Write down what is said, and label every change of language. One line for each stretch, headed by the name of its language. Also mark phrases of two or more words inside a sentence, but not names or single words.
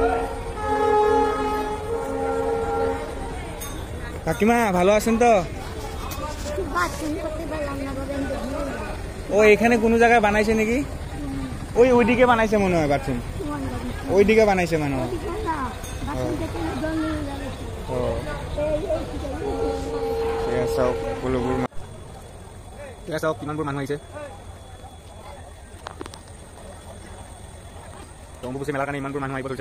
Bangla: কাকিমা ভালো আছেন তো? ও এখানে কোনো জায়গায় বানাইছে নাকি? ওইদিকে বানাইছে মনে হয় বাথরুম, ওইদিকে বানাইছে মনে হয়।
Assamese: চাওক কিমানবোৰ মানুহ আহিছে। অম্বুবাচী মেলাৰ কাৰণে ইমানবোৰ মানুহ আহিব ধৰিছে।